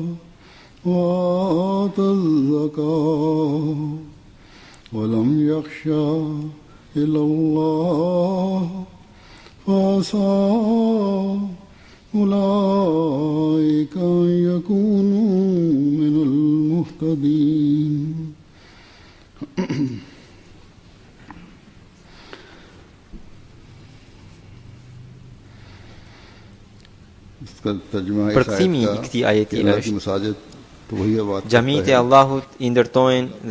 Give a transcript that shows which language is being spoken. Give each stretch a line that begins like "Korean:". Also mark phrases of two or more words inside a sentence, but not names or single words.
Arabic: وآتى الزكاة ولم يخشى إلا الله فعسى أولئك أن يكونوا من المهتدين
Albanian: Përkthimi i këtij ajeti është: Xhamitë e Allahut i ndërtojnë dhe